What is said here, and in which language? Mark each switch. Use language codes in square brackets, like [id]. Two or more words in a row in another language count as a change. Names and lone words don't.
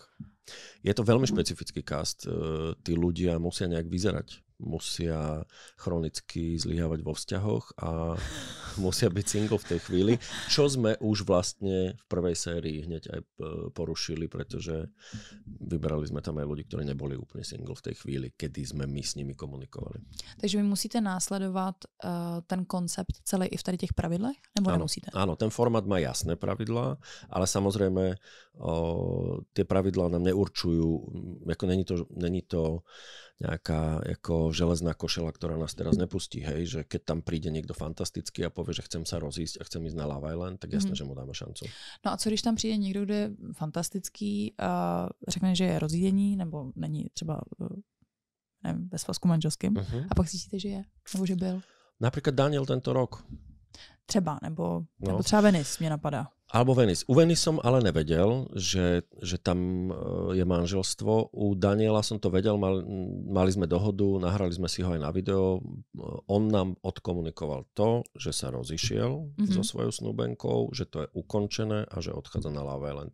[sk] Je to veľmi špecifický cast. Tí ľudia musia nejak vyzerať. Musia chronicky zlyhávať vo vzťahoch a musia byť single v tej chvíli, čo sme už vlastne v prvej sérii hneď aj porušili, pretože vyberali sme tam aj ľudí, ktorí neboli úplne single v tej chvíli, kedy sme my s nimi komunikovali. [cs] Takže vy musíte následovat ten koncept celý i v tady těch pravidlech? Nebo nemusíte? [sk] Áno, ten formát má jasné pravidlá, ale samozrejme tie pravidlá nám neurčujú, ako není to nejaká ako železná košela, ktorá nás teraz nepustí, hej, že keď tam príde niekto fantastický a povie, že chcem sa rozísť a chcem ísť na Love Island, tak jasné, že mu dáme šancu. [cs] No a co když tam přijde někdo, kdo je fantastický a řekne, že je rozjídení, nebo není třeba nevím, ve svazku manželským, a pak zjistíte, že je, nebo že byl? [sk] Napríklad Daniel tento rok. [cs] Třeba, nebo třeba Venice mě napadá. [sk] Alebo Venice. U Venice som ale nevedel, že tam je manželstvo. U Daniela som to vedel, mali sme dohodu, nahrali sme si ho aj na video. On nám odkomunikoval to, že sa rozišiel so svojou snúbenkou, že to je ukončené a že odchádza na Love Island.